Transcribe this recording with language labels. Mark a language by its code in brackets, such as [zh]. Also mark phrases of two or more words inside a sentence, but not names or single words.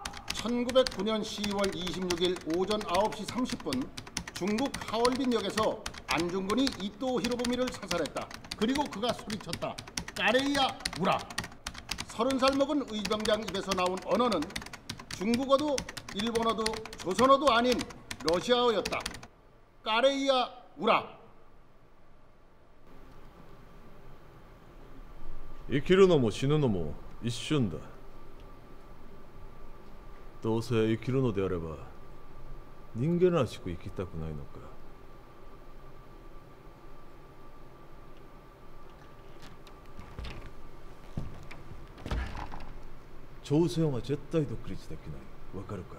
[ko] 1909년 10월 26일 오전 9시 30분 중국 하얼빈역에서 안중근이 이토 히로부미를 사살했다. 그리고 그가 소리쳤다. [ru] Корея ура. [ko] 30살 먹은 의병장 입에서 나온 언어는 중국어도 일본어도 조선어도 아닌 러시아어였다. [ru] Корея ура. [ja] 生きるのも死ぬのも一瞬だ。どうせ生きるのであれば人間らしく生きたくないのか。朝鮮は絶対独立できない。わかるか。